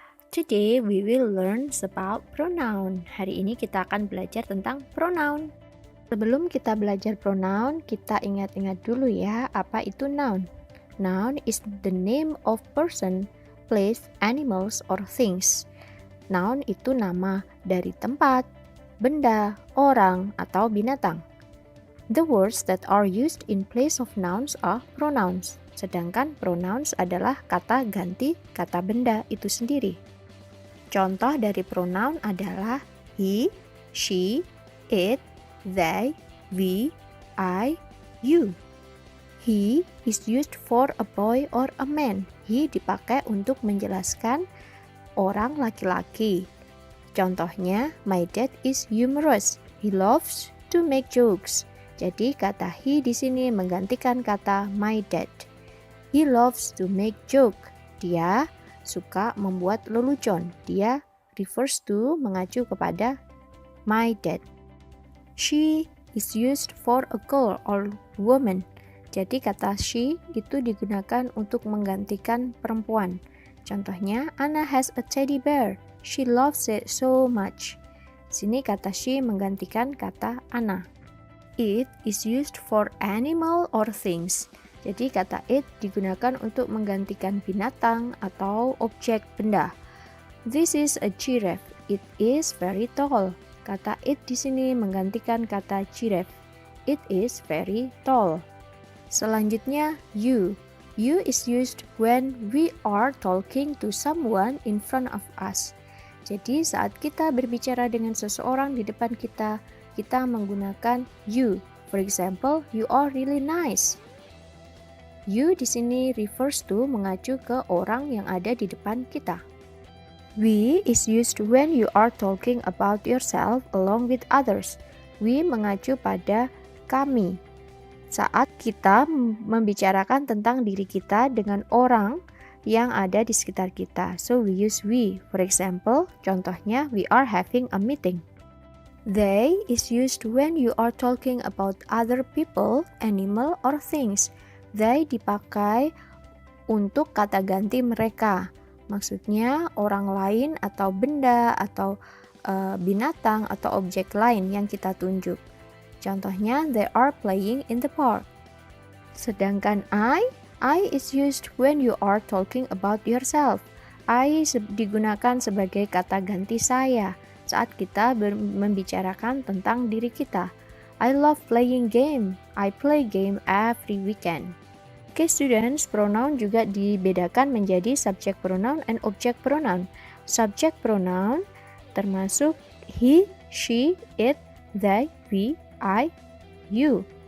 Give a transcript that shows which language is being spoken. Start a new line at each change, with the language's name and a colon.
English: Today we will learn about pronoun.
Indonesian: Hari ini kita akan belajar tentang pronoun. Sebelum kita belajar pronoun, kita ingat-ingat dulu ya, apa itu noun.
English: Noun is the name of person, place, animals, or things.
Indonesian: Noun itu nama dari tempat, benda, orang, atau binatang.
English: The words that are used in place of nouns are pronouns.
Indonesian: Sedangkan pronouns adalah kata ganti kata benda itu sendiri. Contoh dari pronoun adalah he, she, it, they, we, I, you.
English: He is used for a boy or a man.
Indonesian: He dipakai untuk menjelaskan orang laki-laki.
English: Contohnya, my dad is humorous. He loves to make jokes.
Indonesian: Jadi kata he di sini menggantikan kata my dad.
English: He loves to make joke.
Indonesian: Dia suka membuat lelucon. Dia refers to mengacu kepada my dad.
English: She is used for a girl or woman.
Indonesian: Jadi kata she itu digunakan untuk menggantikan perempuan.
English: Contohnya, Anna has a teddy bear. She loves it so much.
Indonesian: Sini kata she menggantikan kata Anna.
English: It is used for animal or things.
Indonesian: Jadi kata it digunakan untuk menggantikan binatang atau objek benda.
English: This is a giraffe. It is very tall.
Indonesian: Kata it di sini menggantikan kata giraffe.
English: It is very tall. Selanjutnya, you. You is used when we are talking to someone in front of us.
Indonesian: Jadi saat kita berbicara dengan seseorang di depan kita, kita menggunakan you.
English: For example, you are really nice.
Indonesian: You di sini refers to mengacu ke orang yang ada di depan kita.
English: We is used when you are talking about yourself along with others.
Indonesian: We mengacu pada kami. Saat kita membicarakan tentang diri kita dengan orang yang ada di sekitar kita.
English: So we use we. For example, contohnya we are having a meeting. They is used when you are talking about other people, animal, or things.
Indonesian: They dipakai untuk kata ganti mereka. Maksudnya orang lain atau benda atau binatang atau objek lain yang kita tunjuk.
English: Contohnya, they are playing in the park. Sedangkan I is used when you are talking about yourself.
Indonesian: I digunakan sebagai kata ganti saya saat kita membicarakan tentang diri kita.
English: I love playing game. I play game every weekend. Oke, students,
Indonesian: pronoun juga dibedakan menjadi
English: subject pronoun and object pronoun.
Indonesian: Subject pronoun termasuk he, she, it, they, we, I, you.